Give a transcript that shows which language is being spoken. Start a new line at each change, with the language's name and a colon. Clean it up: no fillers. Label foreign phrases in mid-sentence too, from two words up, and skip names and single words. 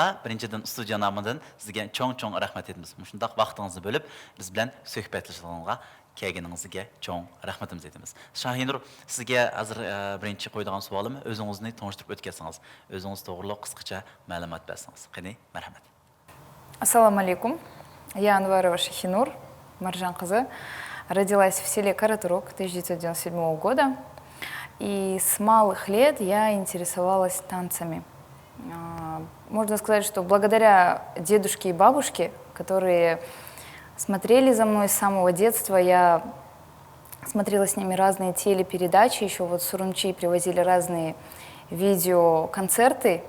Uzbek: Birinchidan studiya nomidan sizga cho'ng rahmat etamiz. Shundaq vaqtingizni bo'lib biz bilan suhbatlashishingizga kelganingizga cho'ng rahmatimiz aytamiz. Shahinur, sizga hozir birinchi qo'yadigan savolim o'zingizni tanishtirib o'tkasangiz, o'zingiz to'g'ri qisqacha ma'lumot bersangiz. Qani, marhamat.
Russian: Ассаламу алейкум. Я Анварова Шахинур, Маржан Кызы. Родилась в селе Каратурок 1997 года. И с малых лет я интересовалась танцами. Можно сказать, что благодаря дедушке и бабушке, которые смотрели за мной с самого детства, я смотрела с ними разные телепередачи, еще вот с Урумчи привозили разные видеоконцерты.